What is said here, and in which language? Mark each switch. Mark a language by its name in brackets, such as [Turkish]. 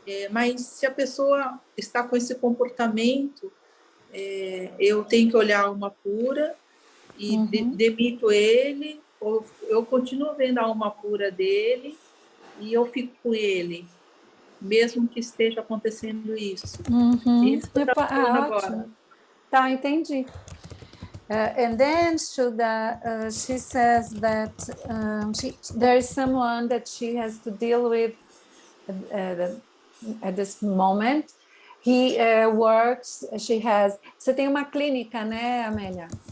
[Portuguese] Mas se a pessoa está com esse comportamento, eu tenho que olhar a alma pura e demito ele, ou eu continuo vendo a alma pura dele e eu fico com ele, mesmo que esteja acontecendo isso. Isso que eu estava falando agora. Tá, entendi. [English] And then Shuddha, she says that there is someone that she has to deal with at this moment. He works, [Portuguese] você tem uma clínica, né, Amélia?